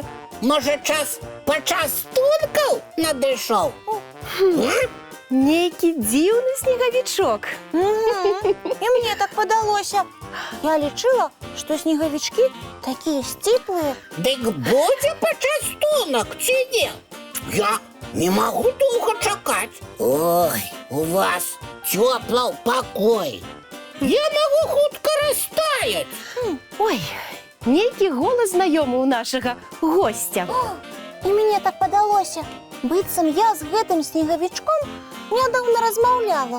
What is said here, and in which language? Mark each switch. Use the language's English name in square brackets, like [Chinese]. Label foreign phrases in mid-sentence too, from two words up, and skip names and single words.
[Belarusian] Можа, час пачастункаў надышоў? Нейкі дзіўны снегавічок. І мне так падалося. Я лічыла, што снегавічкі такія сціплыя. Дык будзе пачастунак? пачастунак ці не? Я [Russian] не могу долго [Belarusian] чакаць. Ой, у вас цёпла ў пакоі. Я могу хутка растаять. Ой, нейкі голас знаёмы ў нашага гостя. І мне так падалося, быццам я з гэтым снегавічком нядаўна размаўляла.